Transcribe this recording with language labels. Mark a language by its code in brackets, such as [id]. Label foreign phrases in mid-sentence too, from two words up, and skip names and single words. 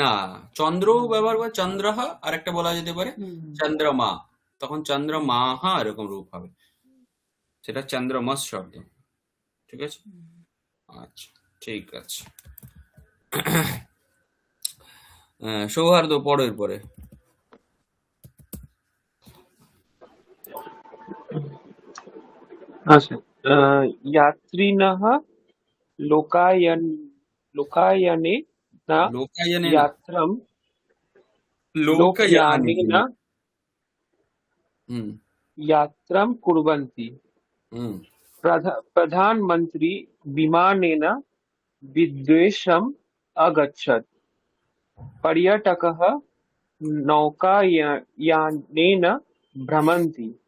[bn] না চন্দ্র ব্যবহার করে চন্দ্রহ আর একটা বলা যেতে পারে চন্দ্রমা তখন চন্দ্রমাহা এরকম রূপ হবে, সেটা চন্দ্রমস শব্দ। ঠিক আছে, আচ্ছা ঠিক আছে। সৌহার্দ্য পরের পরে। আচ্ছা, [sa] यात्रिणः लोकायने न [bn] লোকায়নে না, [sa] यात्रं লোকয়ানে। लोकयानेन হুম यात्रां कुर्वन्ति। হুম प्रधानमन्त्री विमानेन विदेशम् अगच्छत्। पर्यटकः नौकायानेन भ्रमन्ति।